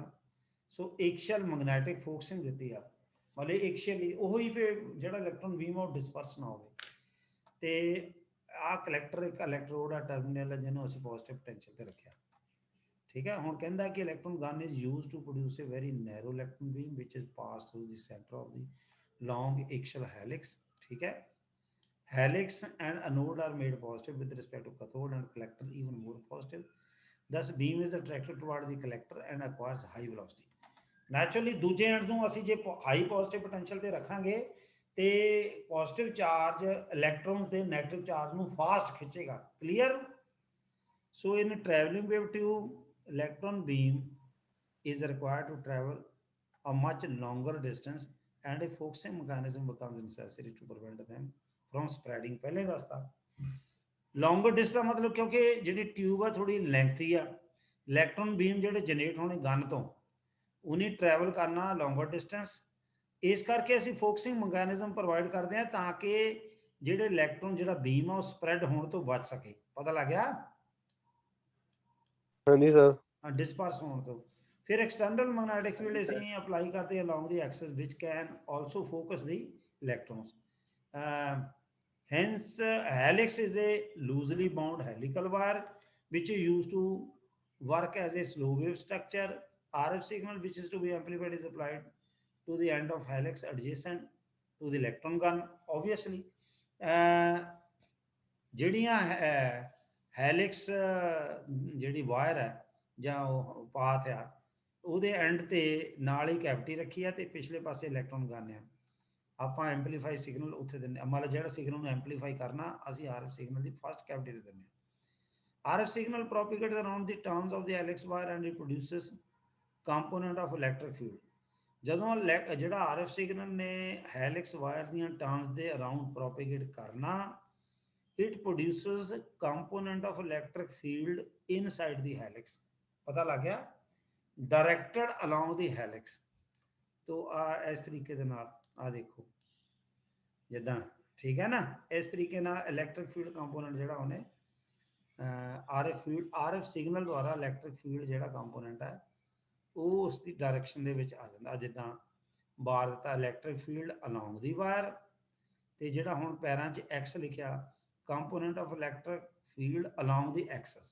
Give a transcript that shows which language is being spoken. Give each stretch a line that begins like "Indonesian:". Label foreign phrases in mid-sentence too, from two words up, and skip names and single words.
Punjabi: ਸੋ
English: axial magnetic focusing
Punjabi: ਦਿੱਤੀ ਆ, ਮਤਲਬ ਐਕਸ਼ੀਅਲੀ ਉਹੀ ਫਿਰ ਜਿਹੜਾ
English: electron beam
Punjabi: ਉਹ ਡਿਸਪਰਸ ਨਾ ਹੋਵੇ। ਤੇ ਆ ਕਲੈਕਟਰ ਇੱਕ ਇਲੈਕਟ੍ਰੋਡ ਆ ਟਰਮੀਨਲ ਜਿਹਨੂੰ ਅਸੀਂ
English: positive potential
Punjabi: ਤੇ ਰੱਖਿਆ। ਠੀਕ ਹੈ, ਹੁਣ ਕਹਿੰਦਾ ਕਿ
English: electron gun is used to produce a very narrow electron beam which is pass through the centre of the long axial helix.
Punjabi: ਠੀਕ ਹੈ,
English: helix and anode are made positive with respect to cathode and collector even more positive. Thus beam is attracted toward the collector and acquires high velocity.
Punjabi: Naturally ਦੂਜੇ ਐਂਡ ਨੂੰ ਅਸੀਂ ਜੇ
English: high positive potential
Punjabi: ਤੇ ਰੱਖਾਂਗੇ ਤੇ
English: positive charge
Punjabi: ਇਲੈਕਟ੍ਰੋਨਸ ਦੇ
English: negative charge
Punjabi: ਨੂੰ ਫਾਸਟ ਖਿੱਚੇਗਾ। ਕਲੀਅਰ।
English: so in travelling wave tube electron beam is required to travel a much longer distance and a focusing mechanism becomes necessary to prevent them from spreading।
Punjabi: ਪਹਿਲੇ ਦੱਸਤਾ
English: longer distance
Punjabi: ਮਤਲਬ ਕਿਉਂਕਿ ਜਿਹੜੀ ਟਿਊਬ ਆ ਥੋੜੀ ਲੈਂਥੀ ਆ,
English: electron beam
Punjabi: ਜਿਹੜੇ ਜਨਰੇਟ ਹੋਣੇ ਗਨ ਤੋਂ ਉਹਨੇ ਟਰੈਵਲ ਕਰਨਾ
English: longer distance.
Punjabi: ਇਸ ਕਰਕੇ ਅਸੀਂ
English: focusing mechanism provide
Punjabi: ਕਰਦੇ ਹਾਂ ਤਾਂ ਕਿ ਜਿਹੜੇ ਇਲੈਕਟ੍ਰੋਨ ਜਿਹੜਾ ਬੀਮ ਆ ਉਹ ਸਪਰੈਡ ਹੋਣ ਤੋਂ ਬਚ ਸਕੇ। ਪਤਾ ਲੱਗ ਗਿਆ। ਹਾਂਜੀ ਸਰ। ਡਿਸਪਰਸ ਹੋਣ ਤੋਂ। ਫਿਰ
English: external magnetic field
Punjabi: ਅਸੀਂ ਅਪਲਾਈ ਕਰਦੇ
English: along the axis which can also focus the electrons. hence helix is a loosely bound helical wire which is used to work as a slow wave structure. RF signal which is to be amplified is applied to the end of helix adjacent to the electron gun obviously।
Punjabi: ਜਿਹੜੀਆਂ ਹੈਲਿਕਸ ਜਿਹੜੀ ਵਾਇਰ ਹੈ ਜਾਂ ਉਹ ਪਾਥ ਆ, ਉਹਦੇ ਐਂਡ ਤੇ ਨਾਲ ਹੀ ਕੈਵਿਟੀ ਰੱਖੀ ਆ ਤੇ ਪਿਛਲੇ ਪਾਸੇ
English: electron gun
Punjabi: ਆ। ਆਪਾਂ
English: amplify signal
Punjabi: ਉੱਥੇ ਦਿੰਦੇ, ਮਤਲਬ ਜਿਹੜਾ ਸਿਗਨਲ ਨੂੰ ਐਂਪਲੀਫਾਈ ਕਰਨਾ ਅਸੀਂ
English: RF signal
Punjabi: ਦੀ
English: first cavity
Punjabi: ਤੇ ਦਿੰਦੇ ਹਾਂ।
English: RF signal propagates around the turns of the helix wire and it produces component of electric field।
Punjabi: ਜਦੋਂ ਜਿਹੜਾ
English: RF signal
Punjabi: ਨੇ
English: helix wire
Punjabi: ਦੀਆਂ ਟਰਨਸ ਦੇ ਅਰਾਊਂਡ ਪ੍ਰੋਪੇਗੇਟ ਕਰਨਾ,
English: it produces component of electric field inside the helix।
Hindi: पता लग गया?
English: directed along the helix।
Hindi: तो इस तरीके
Punjabi: ਦੇ ਨਾਲ ਆ ਦੇਖੋ ਜਿੱਦਾਂ, ਠੀਕ ਹੈ ਨਾ, ਇਸ ਤਰੀਕੇ ਨਾਲ
English: electric field component
Punjabi: ਜਿਹੜਾ ਉਹਨੇ
English: RF signal
Punjabi: ਦੁਆਰਾ
English: electric field
Punjabi: ਜਿਹੜਾ ਕੰਪੋਨੈਂਟ ਹੈ ਉਹ ਉਸ ਦੀ ਡਾਇਰੈਕਸ਼ਨ ਦੇ ਵਿੱਚ ਆ ਜਾਂਦਾ। ਜਿੱਦਾਂ ਬਾਰ ਦਿੱਤਾ
English: electric field along the wire,
Punjabi: ਤੇ ਜਿਹੜਾ ਹੁਣ ਪੈਰਾਂ 'ਚ ਐਕਸ ਲਿਖਿਆ
English: component of electric field along the axis.